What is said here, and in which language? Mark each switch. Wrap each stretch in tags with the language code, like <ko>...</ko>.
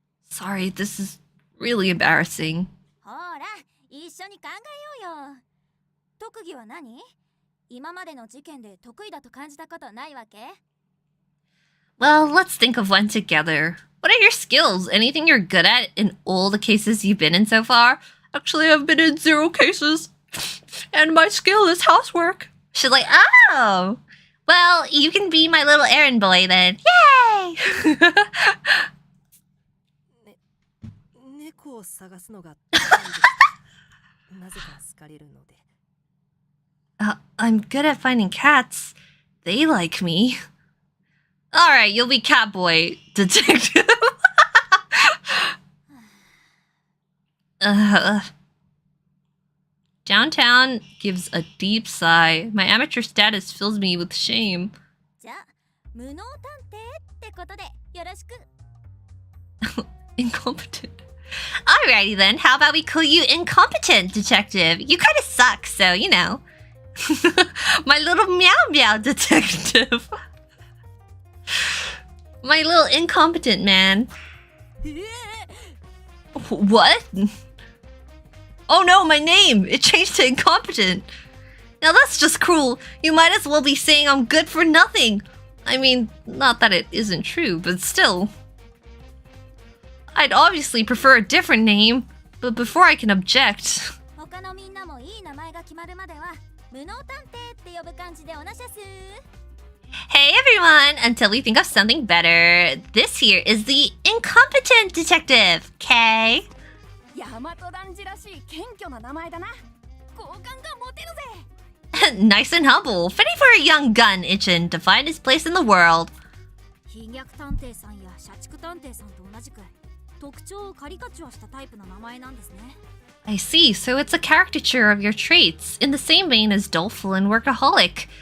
<en>Sorry, this is really embarrassing.</en> <ja>ほら、一緒に考えようよ。特技は何？今までの事件で得意だと感じたことないわけ？</ja> <en>Well, let's think of one together. What are your skills? Anything you're good at in all the cases you've been in so far? Actually, I've been in 0 cases. And my skill is housework. She's like, oh! Well, you can be my little errand boy then. Yay!</en> <ja>猫を探すのが得意です。なぜか好かれるので。</ja> <en>I'm good at finding cats. They like me. Alright, you'll be Catboy Detective. Downtown gives a deep sigh. My amateur status fills me with shame.</en> <ja>じゃあ、無能探偵ってことでよろしく。</ja> <en>Incompetent. Alrighty then, how about we call you Incompetent Detective? You kinda suck, so you know. My little meow meow detective. My little incompetent man. What? Oh no, my name! It changed to incompetent. Now that's just cruel. You might as well be saying I'm good for nothing. I mean, not that it isn't true, but still. I'd obviously prefer a different name, but before I can object...</en> <ja>他のみんなもいい名前が決まるまでは無能探偵って呼ぶ感じでおなしゃす。</ja> <en>Hey everyone! Until we think of something better, this here is the Incompetent Detective, Kay.</en> <ja>大和男児らしい謙虚な名前だな。好感が持てるぜ。</ja> <en>Nice and humble, fitting for a young gun Ichin to find his place in the world.</en> <ja>飛脚探偵さんや社畜探偵さんと同じく特徴をカリカチュアしたタイプの名前なんですね。</ja> <en>I see, so it's a caricature of your traits, in the same vein as doleful and workaholic.</en>